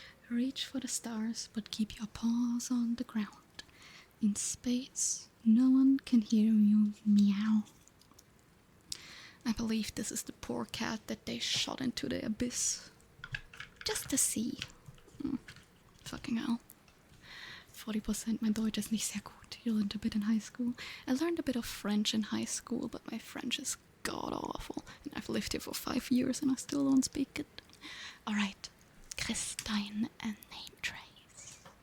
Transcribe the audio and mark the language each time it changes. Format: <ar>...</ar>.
<en>Reach for the stars, but keep your paws on the ground. In space, no one can hear you meow. I believe this is the poor cat that they shot into the abyss. Just to see. Fucking hell.</en> <de>40% mein Deutsch ist nicht sehr gut.</de> <en>You learned a bit in high school. I learned a bit of French in high school, but my French is god awful. And I've lived here for 5 years and I still don't speak it. Alright. Christine and name trace.</en>